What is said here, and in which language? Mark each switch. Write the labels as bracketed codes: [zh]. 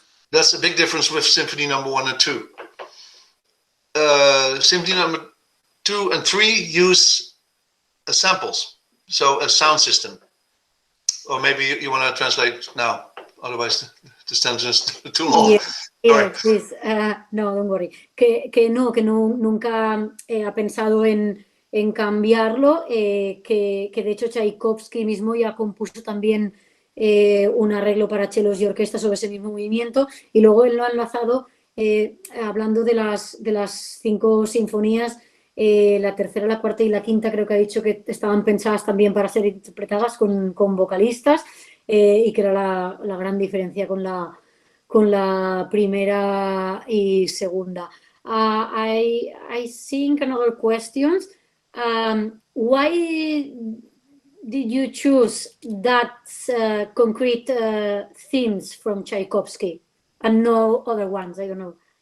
[en] That's a big difference with symphony number 1 and 2. Symphony number 2 and 3 use samples, so a sound system. Or maybe you want to translate now. Otherwise, the sentence is too long. Yeah, please. No, don't worry. [es] Que nunca ha pensado en cambiarlo, que de hecho Tchaikovsky mismo ya compuso también un arreglo para chelos y orquesta sobre ese mismo movimiento, y luego él lo ha enlazado hablando de las 5 sinfonías. La tercera, la cuarta y la quinta creo que ha dicho que estaban pensadas también para ser interpretadas con vocalistas. Y que era la gran diferencia con la primera y segunda. [en] I think another questions. Why did you choose that concrete themes from Tchaikovsky and no other ones? I don't know.